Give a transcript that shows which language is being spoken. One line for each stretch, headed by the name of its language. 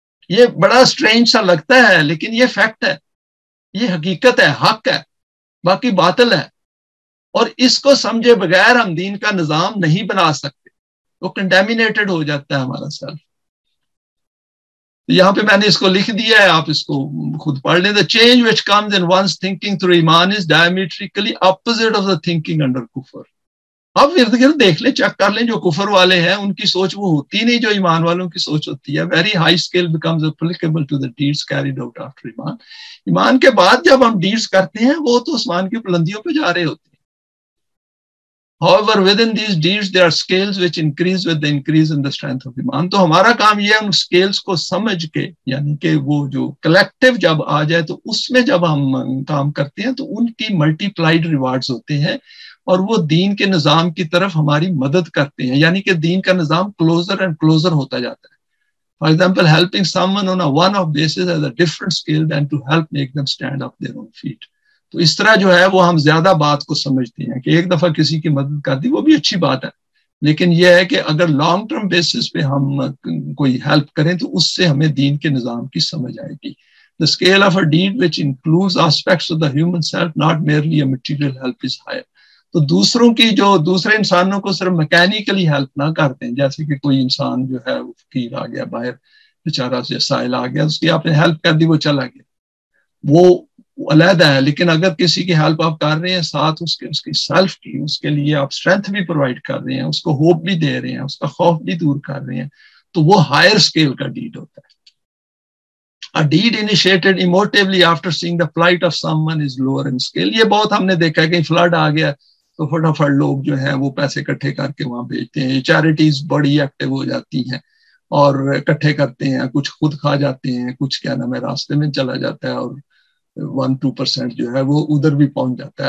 Urdu: یہ بڑا سٹرینج سا لگتا ہے، لیکن یہ فیکٹ ہے، یہ حقیقت ہے، حق ہے، باقی باطل ہے. اور اس کو سمجھے بغیر ہم دین کا نظام نہیں بنا سکتے، وہ کنٹامینیٹڈ ہو جاتا ہے ہمارا سیلف. یہاں پہ میں نے اس کو لکھ دیا ہے، آپ اس کو خود پڑھ لیں.
English: The change which comes in one's thinking through iman is diametrically opposite of the thinking under kufr.
Urdu: آپ ارد گرد دیکھ لیں، چیک کر لیں، جو کفر والے ہیں ان کی سوچ وہ ہوتی نہیں جو ایمان والوں کی سوچ ہوتی ہے.
English: Very high scale becomes applicable to the deeds carried out after iman.
Urdu: ایمان کے بعد جب ہم ڈیڈز کرتے ہیں، وہ تو آسمان کی بلندیوں پہ جا رہے ہوتے ہیں.
English: However, within these deeds, there are scales which increase with the increase in the strength of iman.
Urdu: تو ہمارا کام یہ ہے ان scales کو سمجھ کے، یعنی کہ وہ جو کلیکٹیو جب آ جائے تو اس میں جب ہم کام کرتے ہیں تو ان کی ملٹی پلائڈ ریوارڈز ہوتے ہیں، اور وہ دین کے نظام کی طرف ہماری مدد کرتے ہیں، یعنی کہ دین کا نظام کلوزر اینڈ کلوزر ہوتا جاتا ہے.
English: For example, helping someone on a one-off basis has a different scale than to help make them stand up their own feet.
Urdu: تو اس طرح جو ہے وہ ہم زیادہ بات کو سمجھتے ہیں کہ ایک دفعہ کسی کی مدد کر دی، وہ بھی اچھی بات ہے، لیکن یہ ہے کہ اگر لانگ ٹرم بیسس پہ ہم کوئی ہیلپ کریں تو اس سے ہمیں دین کے نظام کی سمجھ آئے گی.
English: The scale of a deed which includes aspects of the human self, not merely a material help, is higher.
Urdu: تو دوسروں کی، جو دوسرے انسانوں کو صرف میکینیکلی ہیلپ نہ کرتے ہیں، جیسے کہ کوئی انسان جو ہے وہ فقیر آ گیا باہر، بیچارہ سے سائل آ گیا، اس کی آپ نے ہیلپ کر دی، وہ چلا گیا، وہ علیحدہ ہے. لیکن اگر کسی کی ہیلپ آپ کر رہے ہیں ساتھ اس کی سیلف کی، اس کے لیے آپ اسٹرینتھ بھی پرووائڈ کر رہے ہیں، اس کو ہوپ بھی دے رہے ہیں، اس کا خوف بھی دور کر رہے ہیں، تو وہ ہائر اسکیل کا ڈیڈ ہوتا ہے.
English: A deed initiated emotively after seeing the plight of someone is lower in scale.
Urdu: یہ بہت ہم نے دیکھا ہے کہ فلڈ آ گیا تو فٹافٹ لوگ جو ہیں وہ پیسے اکٹھے کر کے وہاں بھیجتے ہیں. چیریٹیز بڑی ایکٹیو ہو جاتی ہیں اور اکٹھے کرتے ہیں، کچھ خود کھا جاتے ہیں، کچھ کیا نام ہے راستے میں چلا جاتا ہے، اور 1-2% جو ہے وہ ادھر بھی پہنچ جاتا ہے.